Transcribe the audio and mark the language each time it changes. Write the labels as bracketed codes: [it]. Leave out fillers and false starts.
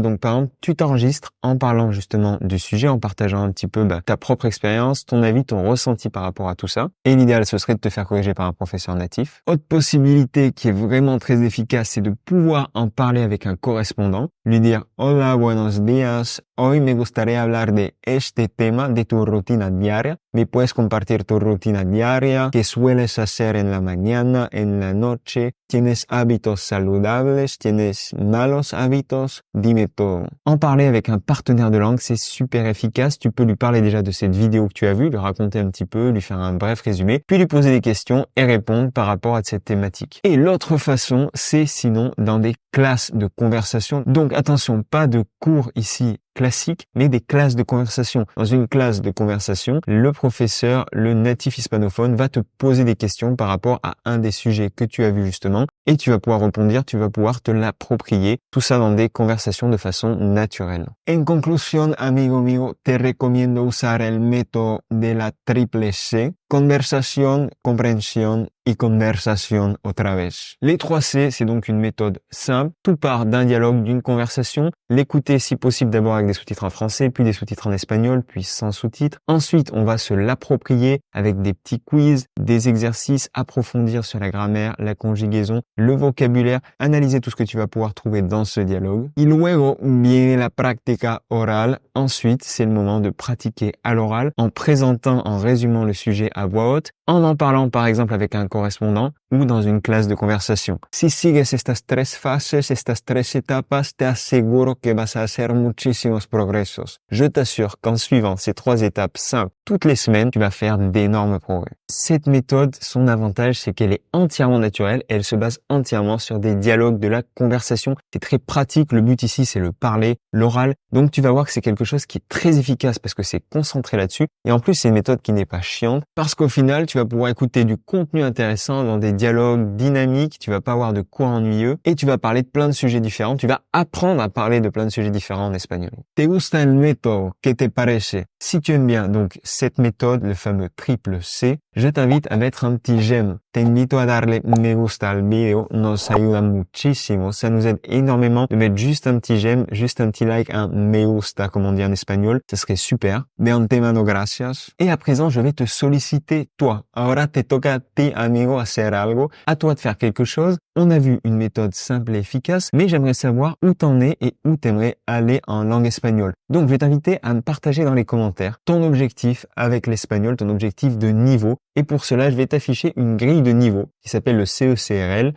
[fr] Donc, par exemple, tu t'enregistres en parlant justement du sujet, en partageant un petit peu ta propre expérience, ton avis, ton ressenti par rapport à tout ça. Et l'idéal, ce serait de te faire corriger par un professeur natif. Autre possibilité qui est vraiment très efficace, c'est de pouvoir en parler avec un correspondant, lui dire [es] «Hola, buenos días, hoy me gustaría hablar de este tema de tu rutina diaria. ¿Me puedes compartir tu rutina diaria? ¿Qué sueles hacer en la mañana, en la noche? ¿Tienes hábitos saludables? ¿Tienes malos hábitos? Dime todo». [fr] En parler avec un partenaire de langue, c'est super efficace. Tu peux lui parler déjà de cette vidéo que tu as vue, lui raconter un petit peu, lui faire un bref résumé, puis lui poser des questions et répondre par rapport à cette thématique. Et l'autre façon, c'est sinon dans des classes de conversation. Donc attention, pas de cours ici classique, mais des classes de conversation. Dans une classe de conversation, le professeur, le natif hispanophone va te poser des questions par rapport à un des sujets que tu as vu justement et tu vas pouvoir répondre, tu vas pouvoir te l'approprier, tout ça dans des conversations de façon naturelle. [es] En conclusion, amigo mío, te recomiendo usar el método de la triple C, conversación, compréhension y conversation otra vez. [fr] Les 3 C, c'est donc une méthode simple. Tout part d'un dialogue, d'une conversation. L'écouter si possible d'abord avec des sous-titres en français, puis des sous-titres en espagnol, puis sans sous-titres. Ensuite, on va se l'approprier avec des petits quiz, des exercices, approfondir sur la grammaire, la conjugaison, le vocabulaire, analyser tout ce que tu vas pouvoir trouver dans ce dialogue. [es] Y luego viene la práctica oral. [fr] Ensuite, c'est le moment de pratiquer à l'oral en présentant, en résumant le sujet à voix haute, en parlant par exemple avec un correspondant ou dans une clase de conversation. [es] Si sigues estas 3 fases, estas 3 etapas, te aseguro que vas a hacer muchísimos progresos. [fr] Je t'assure qu'en suivant ces 3 étapes simples toutes les semaines, tu vas faire d'énormes progrès. Cette méthode, son avantage, c'est qu'elle est entièrement naturelle et elle se base entièrement sur des dialogues, de la conversation. C'est très pratique. Le but ici, c'est le parler, l'oral. Donc, tu vas voir que c'est quelque chose qui est très efficace parce que c'est concentré là-dessus. Et en plus, c'est une méthode qui n'est pas chiante parce qu'au final, tu vas pouvoir écouter du contenu intéressant dans des dialogues dynamiques. Tu vas pas avoir de cours ennuyeux et tu vas parler de plein de sujets différents. Tu vas apprendre à parler de plein de sujets différents en espagnol. [es] ¿Te gusta el método? ¿Qué te parece? [fr] Si tu aimes bien donc cette méthode, le fameux triple C, je t'invite à mettre un petit j'aime. [es] Te invito a darle me gusta al video, nos ayuda muchísimo. [fr] Ça nous aide énormément de mettre juste un petit j'aime, juste un petit like, un me gusta comme on dit en espagnol. Ça serait super. [es] De antemano gracias. [fr] Et à présent, je vais te solliciter toi. [es] Ahora te toca a ti, amigo, hacer algo. [fr] À toi de faire quelque chose. On a vu une méthode simple et efficace, mais j'aimerais savoir où t'en es et où t'aimerais aller en langue espagnole. Donc, je vais t'inviter à me partager dans les commentaires ton objectif avec l'espagnol, ton objectif de niveau. Et pour cela, je vais t'afficher une grille de niveau qui s'appelle le CECRL.